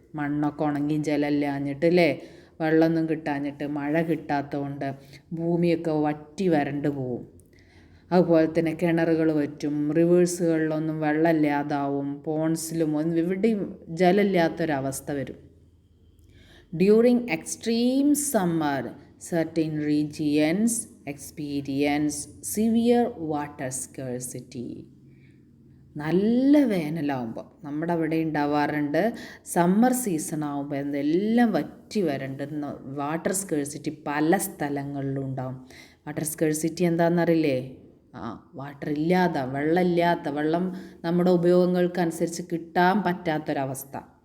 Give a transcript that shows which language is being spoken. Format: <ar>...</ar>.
<ml>മണ്ണൊക്കെ ഉണങ്ങി ജലമില്ലാഞ്ഞിട്ട് അല്ലേ, വെള്ളമൊന്നും കിട്ടാഞ്ഞിട്ട്, മഴ കിട്ടാത്തതുകൊണ്ട് ഭൂമിയൊക്കെ വറ്റി വരണ്ട് പോവും. അതുപോലെ തന്നെ കിണറുകൾ വറ്റും, റിവേഴ്സുകളിലൊന്നും വെള്ളമില്ലാതാവും, പോൺസിലും ഒന്നും എവിടെയും ജലമില്ലാത്തൊരവസ്ഥ വരും.</ml> <en>During extreme summer certain regions experience severe water scarcity.</en> <ml>നല്ല വേനലാവുമ്പോൾ നമ്മുടെ അവിടെ ഉണ്ടാവാറുണ്ട്. സമ്മർ സീസൺ ആകുമ്പോൾ എന്തെല്ലാം വറ്റി വരണ്ടെന്ന് വാട്ടർ സ്കേഴ്സിറ്റി പല സ്ഥലങ്ങളിലും ഉണ്ടാവും. Water scarcity എന്താണെന്നറിയില്ലേ? വാട്ടർ ഇല്ലാത്ത, വെള്ളം നമ്മുടെ ഉപയോഗങ്ങൾക്കനുസരിച്ച് കിട്ടാൻ പറ്റാത്തൊരവസ്ഥ.</ml>